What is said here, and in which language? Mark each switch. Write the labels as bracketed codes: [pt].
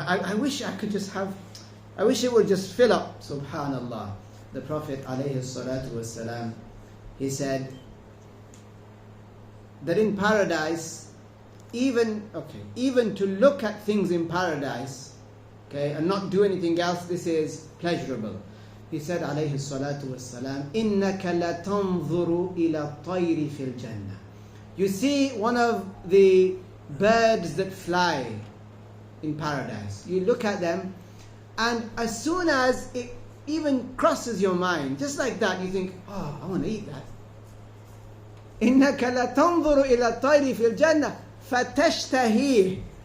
[en] I wish I could just have, I wish it would just fill up, subhanallah. The Prophet ﷺ, he said that in paradise, even to look at things in paradise, and not do anything else, this is pleasurable. He said, alayhi salatu wassalam, [ar] إِنَّكَ لَتَنْظُرُ إِلَى الطَّيْرِ فِي الْجَنَّةِ. [en] You see one of the birds that fly in paradise. You look at them, and as soon as it even crosses your mind, just like that, you think, I want to eat that. [ar] إِنَّكَ لَتَنْظُرُ إِلَى الطَّيْرِ فِي الْجَنَّةِ فَتَشْتَهِيهِ.